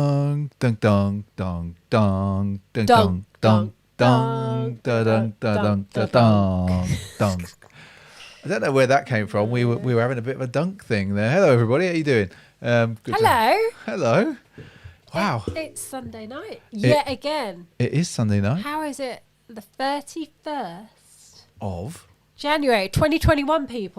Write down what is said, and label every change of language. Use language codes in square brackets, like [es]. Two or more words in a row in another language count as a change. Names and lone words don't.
[en] dong, dong, dong, dong, dong, dong, Dunk, dong, dong, dunk, dong, dunk, dong, dunk, dong, dong. I don't know where that came from. We were having a bit of a dunk thing there. Hello, everybody. How you doing? Good to- Hello. Hello. Wow. It's Sunday night yet again. It is Sunday night How is it the 31st of. January 2021, people?